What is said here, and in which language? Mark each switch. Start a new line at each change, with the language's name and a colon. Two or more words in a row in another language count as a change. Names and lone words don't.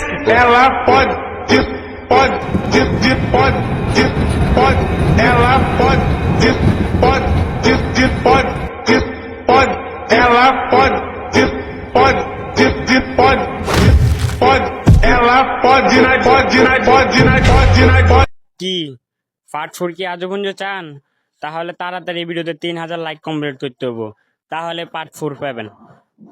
Portuguese: Ela pode, ela pode, ela pode, ela pode.
Bangla: কি পার্ট 4 কি আজও পর্যন্ত চান? তাহলে তাড়াতাড়ি ভিডিওতে 3000 লাইক কমপ্লিট করতে হবো, তাহলে পার্ট 4 পাবেন।